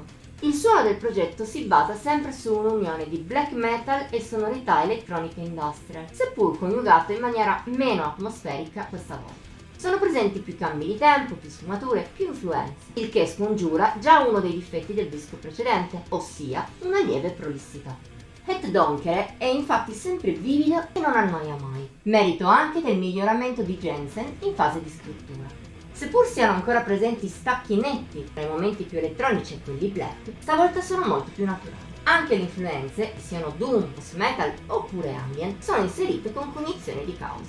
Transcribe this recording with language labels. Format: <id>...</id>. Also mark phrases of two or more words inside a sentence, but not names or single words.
<it>Il suono del progetto si basa sempre su un'unione di</it> <en>black metal</en> <it>e sonorità elettronica industrial, seppur coniugato in maniera meno atmosferica questa volta. Sono presenti più cambi di tempo, più sfumature, più influenze, il che scongiura già uno dei difetti del disco precedente, ossia una lieve prolissità. Het Donker è infatti sempre vivido e non annoia mai, merito anche del miglioramento di Jensen in fase di scrittura. Seppur siano ancora presenti stacchi netti tra i momenti più elettronici e quelli black, stavolta sono molto più naturali. Anche le influenze, siano doom, post-metal oppure ambient, sono inserite con cognizione di causa.</it>